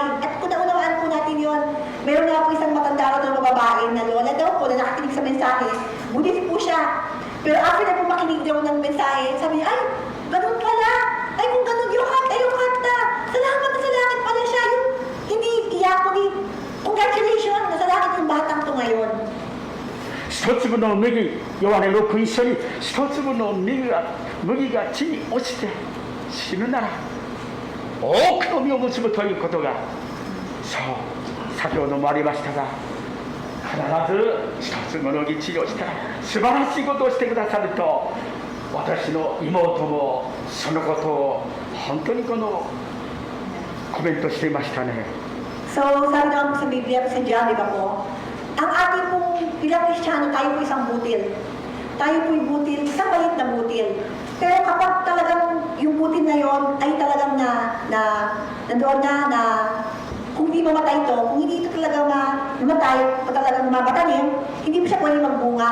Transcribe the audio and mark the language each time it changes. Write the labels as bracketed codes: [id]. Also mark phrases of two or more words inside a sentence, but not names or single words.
[tl] At kung naunawaan po natin yon, meron nga po isang matanda na babae na lola daw po na nakikinig sa mensahe, Buddhist po siya. Pero after na po makinig daw ng mensahe, sabi niya, ay, ganun pala. Ay, kung ganun yung kanta. Salamat na salamat pala siya. Yung hindi iyak ko ni, congratulations, nasa langit yung batang to ngayon. [ja] 一粒の麦、ヨハネ6一緒に一粒の麦が地に落ちて死ぬなら多くの実を結ぶということが、そう先ほどもありましたが、必ず一つの麦治療したら素晴らしいことをしてくださると、私の妹もそのことを本当にコメントしていましたね。 [tl] So, sabi naman po sa Biblia, sa John, di ba po? Ang ating pong bilang Kristiyano, tayo po isang butil. Tayo po yung butil, isang maliit na butil. Pero kapag talagang yung butil na yon ay talagang nandoon na kung hindi mamatay ito, kung hindi ito talaga mamatay, o talagang mabatanim, hindi mo siya pwede magbunga.